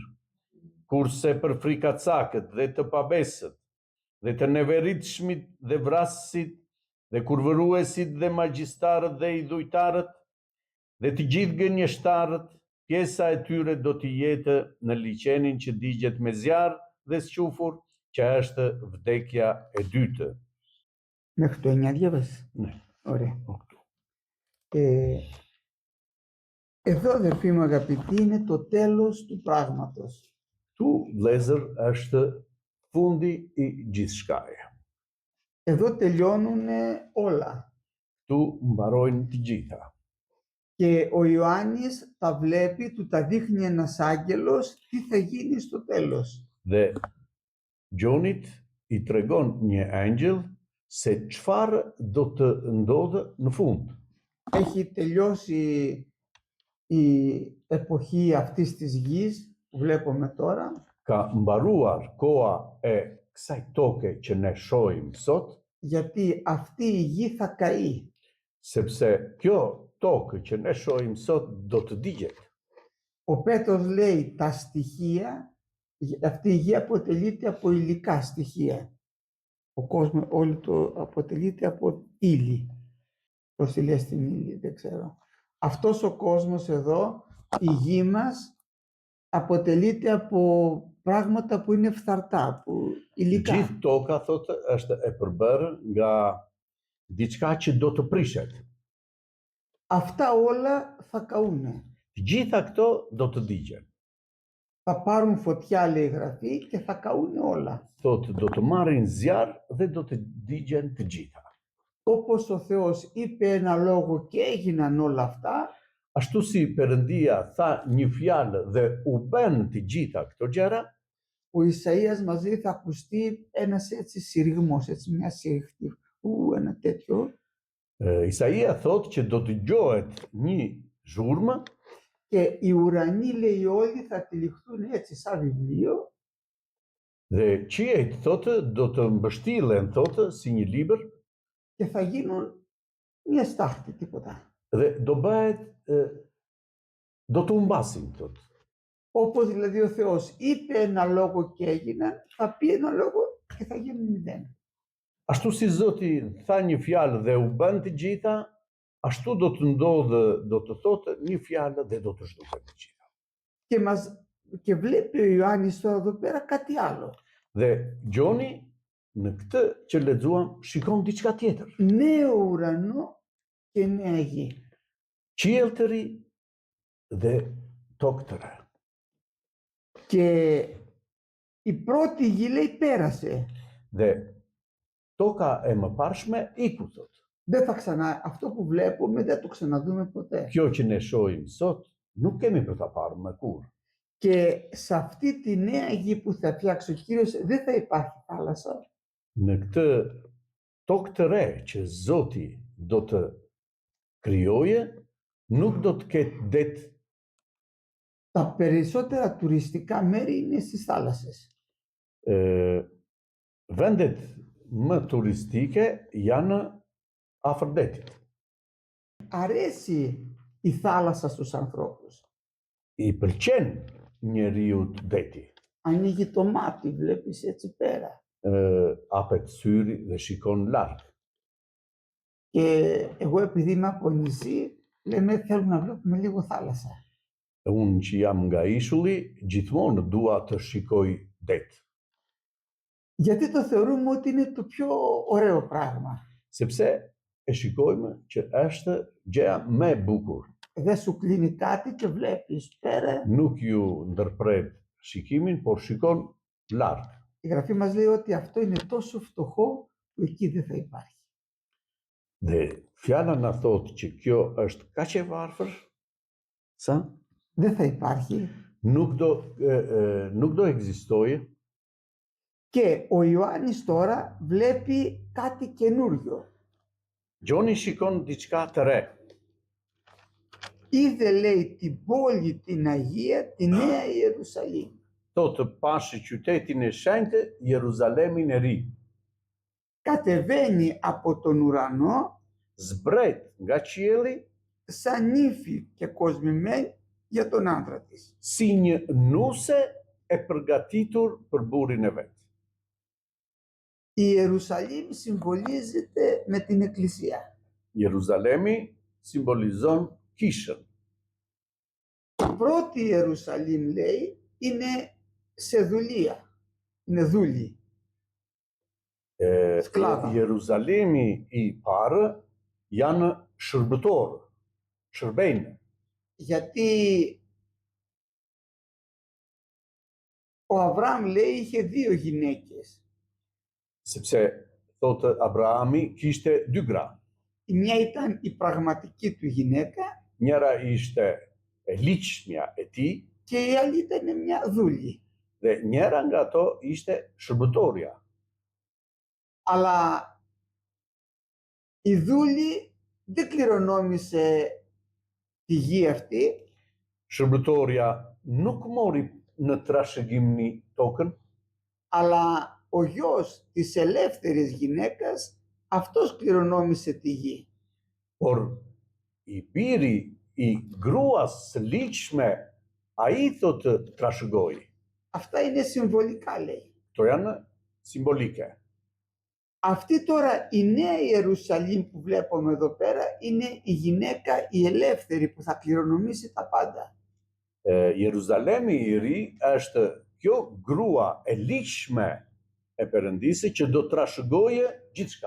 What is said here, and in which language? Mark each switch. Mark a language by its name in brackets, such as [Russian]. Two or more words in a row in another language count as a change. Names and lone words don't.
[Albanian] Kurse për frikacakët dhe të pabesët, dhe të neveritshmit dhe vrasësit, dhe kurvëruesit dhe magjistarët dhe i dhujtarët, dhe të gjithë gënjeshtarët, pjesa e tyre do t'i jetë në liçenin që digjet me zjarr dhe squfur, që është vdekja e dytë. [Greek] Μέχρι το 9 διάβασες. Ναι. Ωραία. Εδώ, αδερφοί μου αγαπητοί, είναι το τέλος του πράγματος. [Albanian] Tu, vëllezër, është fundi i gjithçkaje. [Greek] Εδώ τελειώνουν όλα. [Albanian] Tu mbarojnë të gjitha. [Greek] Και ο Ιωάννης τα βλέπει, του τα δείχνει ένας άγγελος, τι θα γίνει στο τέλος. [Albanian] Dhe Gjonit i tregon një angjëll se çfarë do të ndodhë në fund. [Greek] Έχει τελειώσει η εποχή αυτής της γης που βλέπουμε τώρα. [Albanian] Ka mbaruar koha e kësaj toke që ne shohim sot, [Greek] Γιατί αυτή η γη θα καεί. [Albanian] sepse kjo tokë që ne shohim sot do të digjet. [Greek] Ο Πέτρος λέει τα στοιχεία, αυτή η γη αποτελείται από υλικά στοιχεία. Ο κόσμος όλο το αποτελείται από ύλη. Πώς τη λέει στην ύλη, δεν ξέρω. Αυτός ο κόσμος εδώ, η γη μας, αποτελείται από πράγματα που είναι φθαρτά, που υλικά. [Albanian] Gjithë toka, thotë, është e përbërë nga diçka që do të prishet. [Greek] Αυτά όλα θα καούνε. [Albanian] Të gjitha këto do të digjen. [Greek] Θα πάρουν φωτιά, λέει η Γραφή, και θα καούνε όλα. [Albanian] Thotë, do të marrin zjarr dhe do të digjen të gjitha. [Greek] Όπως ο Θεός είπε ένα λόγο και έγιναν όλα αυτά, [Albanian] Ashtu si Perëndia tha një fjalë dhe u bën të gjitha këto gjëra, [Greek] ο Ισαΐας μας λέει θα ακουστεί ένας έτσι συρριγμός, έτσι μια συρριχτή, ένα τέτοιο. [Albanian] Isaia thotë që do të dëgjohet një zhurmë [Greek] Και οι ουρανοί, λέει, όλοι θα τυλιχθούν έτσι σαν βιβλίο. [Albanian] dhe qiejt thotë do të mbështillen thotë si një libër [Greek] Και θα γίνουν μια στάχτη, τίποτα. [Albanian] dhe do bëhet do të humbasin thotë. [Greek] Όπως δηλαδή ο Θεός είπε ένα λόγο και έγιναν, θα πει ένα λόγο και θα γίνουν μηδέν. [Albanian] Ashtu si Zoti tha një fjalë dhe u bën të gjitha, ashtu do të ndodhë, do të thotë një fjalë dhe do të zhduket të gjitha. [Greek] Και βλέπει ο Ιωάννης τώρα εδώ πέρα κάτι άλλο. [Albanian] Dhe Gjoni në këtë që lexuam shikon diçka tjetër. [Greek] Νέο ουρανό και νέα γη. [Albanian] Qiell të ri dhe tokë të re. [Greek] Και η πρώτη γη λέει πέρασε. [Albanian] Dhe toka e mëparshme iku thot. [Greek] Δεν θα ξανά, αυτό που βλέπουμε δεν το ξαναδούμε ποτέ. [Albanian] Kjo që ne shohim sot, nuk kemi për ta parë më kurrë. [Greek] Και σε αυτή τη νέα γη που θα φτιάξει ο Κύριος δεν θα υπάρχει θάλασσα. [Albanian] Në këtë tokë të re që Zoti do të krijoje, nuk do të ketë det. [Greek] Τα περισσότερα τουριστικά μέρη είναι στις θάλασσες. [Albanian] Vendet më turistike janë afër detit. [Greek] Αρέσει η θάλασσα στους ανθρώπους. [Albanian] I pëlqen njeriu deti. [Greek] Ανοίγει το μάτι, βλέπεις έτσι πέρα. [Albanian] Hapet syri dhe shikon larg. [Greek] Και εγώ επειδή είμαι από νησί, λέμε θέλουμε να βλέπουμε λίγο θάλασσα. [Albanian] Unë që jam nga ishulli, gjithmonë dua të shikoj det. [Greek] Γιατί το θεωρούμε ότι είναι το πιο ωραίο πράγμα. [Albanian] Sepse e shikojmë që është gjëja më e bukur. [Greek] Δεν σου κλείνει κάτι και βλέπεις πέρα. [Albanian] Nuk ju ndërpret shikimin, por shikon larg. [Greek] Η Γραφή μας λέει ότι αυτό είναι τόσο φτωχό που εκεί δεν θα υπάρχει. [Albanian] Dhe fjala na thotë që kjo është kaq e varfër, sa [Greek] Δεν θα υπάρχει. [Albanian] nuk do ekzistojë. [Greek] Και ο Ιωάννης τώρα βλέπει κάτι καινούριο. [Albanian] Gjoni shikon diçka të re. [Greek] Είδε, λέει, την πόλη, την Αγία, τη Νέα Ιερουσαλήμ. [Albanian] Thotë pashi qytetin e shenjtë, Jeruzalemin e ri. [Greek] Κατεβαίνει από τον ουρανό [Albanian] Zbret nga qielli [Greek] σαν νύφη και κοσμημένη για τον άντρα της. [Albanian] si një nuse e përgatitur për burrin e vet. [Greek] Η Ιερουσαλήμ συμβολίζεται με την Εκκλησία. [Albanian] Jeruzalemi simbolizon kishën. [Greek] Η πρώτη Ιερουσαλήμ, λέει, είναι σε δουλεία. Είναι δούλη. [Albanian] Sklava. Jeruzalemi i parë janë shërbëtorë, shërbejnë. [Greek] Γιατί ο Αβραάμ, λέει, είχε 2 γυναίκες. [Albanian] Sepse thotë Abrahami kishte 2 gra. [Greek] Η μια ήταν η πραγματική του γυναίκα [Albanian] Njëra ishte e ligjshmja e tij [Greek] και η άλλη ήταν μια δούλη. [Albanian] dhe njëra nga ato ishte shërbëtorja. [Greek] Αλλά η δούλη δεν κληρονόμησε τη γη αυτή. [Albanian] Shërbëtorja nuk mori në trashëgimni tokën, [Greek] Αλλά ο γιος της ελεύθερης γυναίκας, αυτός κληρονόμησε τη γη. [Albanian] por i biri i gruas së ligjshme, ai thotë trashëgoi. [Greek] Αυτά είναι συμβολικά, λέει. [Albanian] Këto janë simbolike. [Greek] Αυτή τώρα η Νέα Ιερουσαλήμ που βλέπουμε εδώ πέρα είναι η γυναίκα η ελεύθερη που θα κληρονομήσει τα πάντα. [Albanian] Jeruzalemi i ri është kjo grua e ligjshme e Perëndisë që do trashëgoje gjithçka.